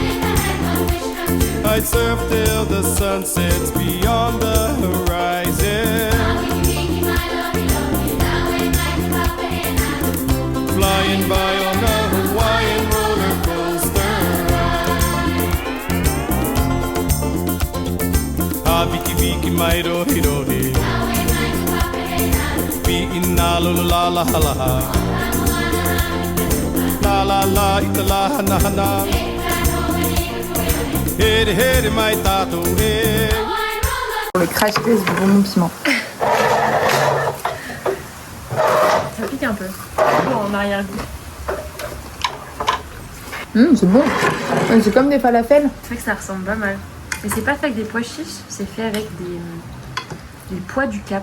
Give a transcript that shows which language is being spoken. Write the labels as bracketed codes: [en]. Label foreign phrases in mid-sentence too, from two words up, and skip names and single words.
[en] I'd surf till the sun sets beyond the horizon, flying by on a Hawaiian roller coaster ride. Viki viki mai rohi rohi, Inna la la la la la la la ita la na na Hede hede mai tato he. [fr] Le crash test du bonbon piment. Ça pique un peu. En arrière-goût. C'est bon. C'est comme des falafels. C'est vrai que ça ressemble pas mal. Mais c'est pas fait avec des pois chiches, c'est fait avec des pois du Cap.